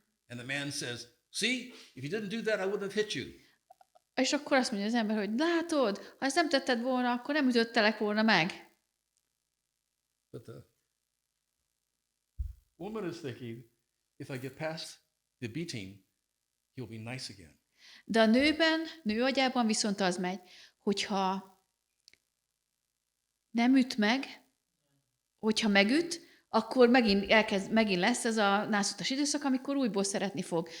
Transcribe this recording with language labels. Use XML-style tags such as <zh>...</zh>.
<en>And the man says, see, if you didn't do that, I wouldn't have hit you.</en> <hu>és akkor azt mondja az ember, hogy látod, ha ezt nem tetted volna, akkor nem ütöttelek volna meg.</hu> <en>But the woman is thinking, if I get past the beating, he'll be nice again.</en> <hu>De a nő agyában viszont az megy, hogyha nem üt meg, hogyha megüt, akkor megint lesz ez a nászutas időszak, amikor újból szeretni fog.</hu>